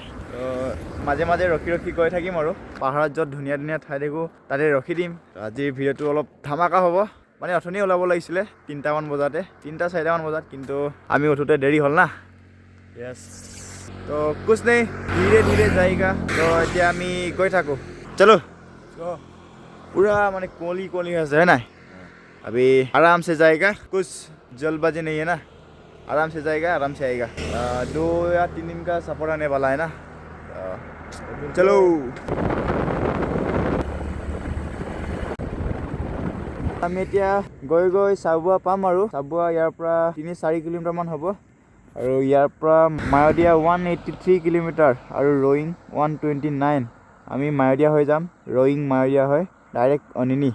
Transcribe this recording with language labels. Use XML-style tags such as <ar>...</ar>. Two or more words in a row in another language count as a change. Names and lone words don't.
<as>মাজে মাজে ৰখি গৈ থাকিম আৰু পাহাৰত য'ত ধুনীয়া ধুনীয়া ঠাই দেখোঁ তাতে ৰখি দিম। আজিৰ ভিডিঅ'টো অলপ ধামাকা হ'ব। মানে অথনি ওলাব লাগিছিলে 3টামান বজাতে, 3-4টামান বজাত, কিন্তু আমি উঠোঁতে দেৰি হ'ল না।</as> <hi>यस, तो कुछ नहीं, धीरे धीरे जाएगा।</hi> <as>তো এতিয়া আমি গৈ থাকোঁ, চলো।</as> <hi>पूरा माने कोली कोली है ना। अभी आराम से जाएगा, कुछ जल्दबाजी नहीं है ना। आराम से जाएगा, आराम से आएगा। 2 या 3 दिन का सफर आने वाला है ना। चलो।</hi> <as>আমি এতিয়া গৈ চাবুৱা পাম, আৰু চাবুৱা ইয়াৰ পৰা 3-4 কিলোমিটাৰমান হ'ব, আৰু ইয়াৰ পৰা মায়দিয়া 183 কিলোমিটাৰ, আৰু ৰয়িং 129। আমি মায়দিয়া হৈ যাম, ৰয়িং মায়দিয়া হয় ডাইৰেক্ট অনিনি।</as>